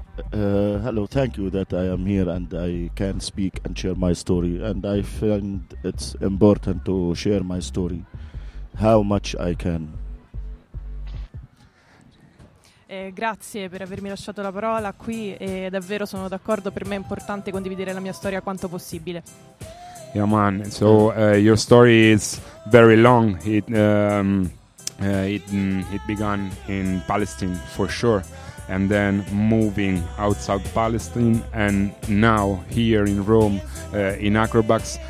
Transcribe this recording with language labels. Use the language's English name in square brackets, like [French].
[English] Hello, thank you that I am here and I can speak and share my story. And I find it's important to share my story, how much I can. [Italian] Grazie per avermi lasciato la parola qui, e davvero sono d'accordo, per me è importante condividere la mia storia quanto possibile. [English] Yeah man, so your story is very long. It began in Palestine for sure, and then moving outside Palestine, and now here in Rome, in Acrobax.